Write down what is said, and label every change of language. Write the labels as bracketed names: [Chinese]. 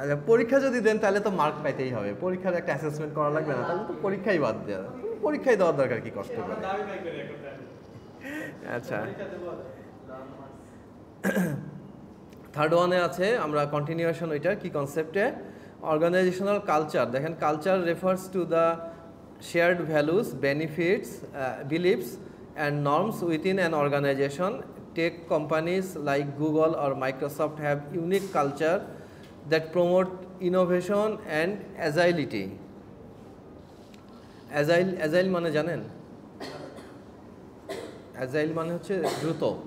[Bangla] পরীক্ষা যদি দেন তাহলে তো মার্ক পাইতেই হবে, পরীক্ষার একটা অ্যাসেসমেন্ট করা লাগবে না? তাহলে তো পরীক্ষাই বাদ দেওয়া, পরীক্ষাই দেওয়ার দরকার কি কষ্ট করে? আচ্ছা, থার্ড ওয়ানে আছে, আমরা কন্টিনিউশন ওইটার কি কনসেপ্টে, অর্গানাইজেশনাল কালচার। দেখেন, [English] Culture refers to the shared values, benefits, beliefs and norms within an organization. Tech companies like Google or Microsoft have unique culture that promote innovation and agility. [Bangla] Agile মানে জানেন? Agile মানে হচ্ছে দ্রুত।